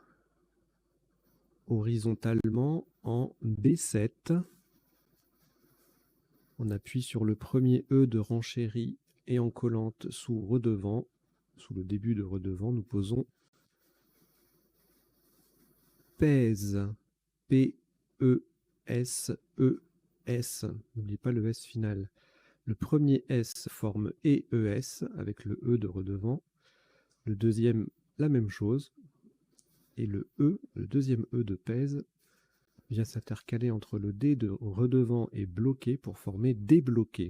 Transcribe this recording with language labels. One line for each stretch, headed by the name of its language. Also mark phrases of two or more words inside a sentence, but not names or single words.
French: Horizontalement en B7. On appuie sur le premier E de renchérie et en collante sous redevant. Sous le début de redevant, nous posons pèse. P-E-S-E-S. N'oubliez pas le S final. Le premier S forme E-E-S avec le E de redevant. Le deuxième, la même chose. Et le E, le deuxième E de pèse, vient s'intercaler entre le D de redevant et bloqué pour former débloqué.